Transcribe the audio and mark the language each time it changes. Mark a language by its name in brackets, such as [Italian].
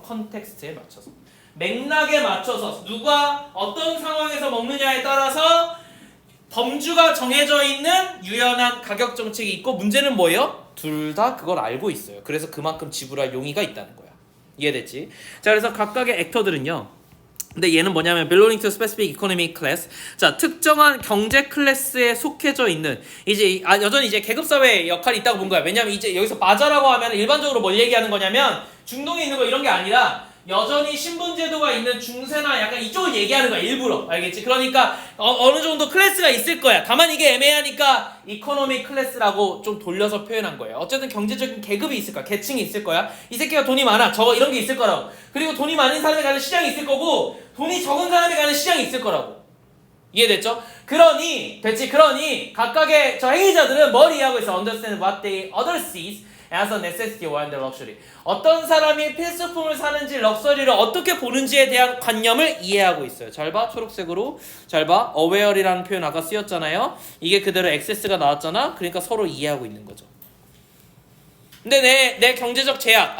[Korean] 컨텍스트에 맞춰서. 맥락에 맞춰서 누가 어떤 상황에서 먹느냐에 따라서 범주가 정해져 있는 유연한 가격 정책이 있고 문제는 뭐예요? 둘 다 그걸 알고 있어요. 그래서 그만큼 지불할 용의가 있다는 거야. 이해됐지? 자, 그래서 각각의 액터들은요. 근데 얘는 뭐냐면 [English] belonging to specific economic class. [Korean] 자, 특정한 경제 클래스에 속해져 있는 이제 여전히 이제 계급 사회의 역할이 있다고 본 거야. 왜냐면 이제 여기서 바자라고 하면 일반적으로 뭘 얘기하는 거냐면 중동에 있는 거 이런 게 아니라 여전히 신분제도가 있는 중세나 약간 이쪽을 얘기하는 거야. 일부러. 알겠지? 그러니까 어느 정도 클래스가 있을 거야. 다만 이게 애매하니까 이코노미 클래스라고 좀 돌려서 표현한 거예요. 어쨌든 경제적인 계급이 있을 거야. 계층이 있을 거야. 이 새끼가 돈이 많아. 저거 이런 게 있을 거라고. 그리고 돈이 많은 사람이 가는 시장이 있을 거고 돈이 적은 사람이 가는 시장이 있을 거라고. 이해됐죠? 그러니 각각의 저 행위자들은 뭘 이해하고 있어? [English] Understand what they other sees as a necessity or a luxury. [Korean] 어떤 사람이 필수품을 사는지 럭셔리를 어떻게 보는지에 대한 관념을 이해하고 있어요. 잘 봐. 초록색으로. 잘 봐. aware이라는 표현 아까 쓰였잖아요. 이게 그대로 access가 나왔잖아. 그러니까 서로 이해하고 있는 거죠. 근데 내 경제적 제약.